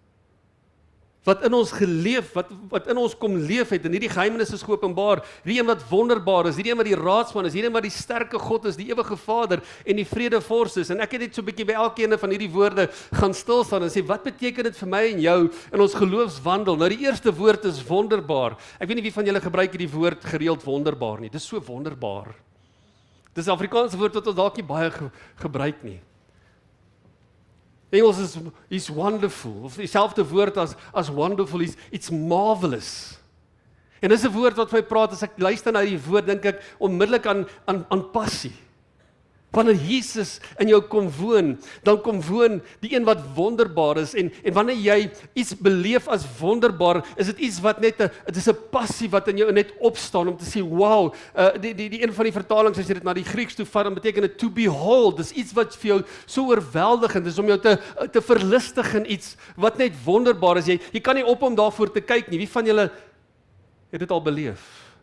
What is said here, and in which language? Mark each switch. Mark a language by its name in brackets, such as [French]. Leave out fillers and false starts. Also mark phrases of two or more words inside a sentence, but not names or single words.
[Afrikaans] Wat in ons geleef, wat in ons kom leef het, en hierdie geheimenis is geopenbaar, hierdie een wat wonderbaar is, hierdie een wat die raadsman is, hierdie een wat die sterke God is, die ewige Vader, en die vredevors is, en ek het net so 'n bietjie by elkeen van hierdie woorde gaan stil staan, en sê, wat beteken dit vir my en jou, in ons geloofswandel? Nou die eerste woord is wonderbaar, ek weet nie wie van julle gebruik hierdie woord gereeld wonderbaar nie, dis so wonderbaar, dis 'n Afrikaanse woord wat ons dalk nie baie gebruik nie. Engels is [English] he's wonderful, [Afrikaans] of dieselfde woord as wonderful, [English] it's marvelous. [Afrikaans] En dis 'n woord wat vir my praat, as ek luister na die woord, dink ek onmiddellik aan passie. Wanneer Jesus in jou kom woon, dan kom woon die een wat wonderbaar is, en wanneer jy iets beleef as wonderbaar, is dit iets wat net dit is 'n passie wat in jou net opstaan, om te sê, wow, die een van die vertalings, as jy dit na die Grieks toe vat, dan beteken dit [English] to behold, [Afrikaans] dis iets wat vir jou so oorweldigend is, om jou te verlustig in iets, wat net wonderbaar is, jy kan nie op om daarvoor te kyk nie, wie van julle het dit al beleef?